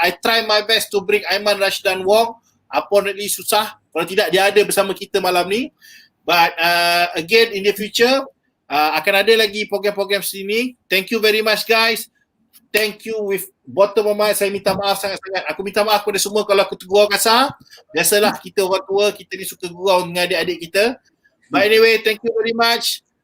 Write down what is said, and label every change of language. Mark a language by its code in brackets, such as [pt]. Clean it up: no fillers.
[en] I try my best to bring Aiman Rashidan Wong. [ms] Apparently susah, kalau tidak dia ada bersama kita malam ni. [en] But again in the future [ms] akan ada lagi program-program sini. [en] Thank you very much guys. Thank you with bottom of my heart. [ms] Saya minta maaf sangat-sangat. Aku minta maaf kepada semua kalau aku tergurau kasar. Biasalah kita orang tua, kita ni suka gurau dengan adik-adik kita. [en] But anyway, thank you very much.